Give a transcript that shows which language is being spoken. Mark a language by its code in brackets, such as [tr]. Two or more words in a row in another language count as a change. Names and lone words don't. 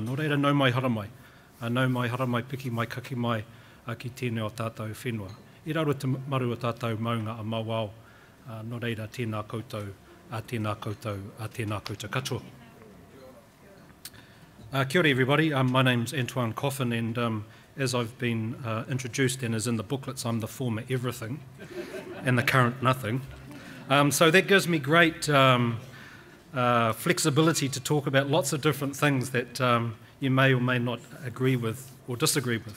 [mi] Nō reira, nau mai haramai. Nau mai haramai, piki mai, kaki mai ki tēnei o tātou whenua. I raro te maru o tātou maunga a mawao. Nō reira, tēnā koutou, tēnā koutou, tēnā koutou katoa. [en] Kia ora everybody, my name's Antoine Coffin, and as I've been introduced and as in the booklets, I'm the former everything and the current nothing. So that gives me great flexibility to talk about lots of different things that you may or may not agree with or disagree with.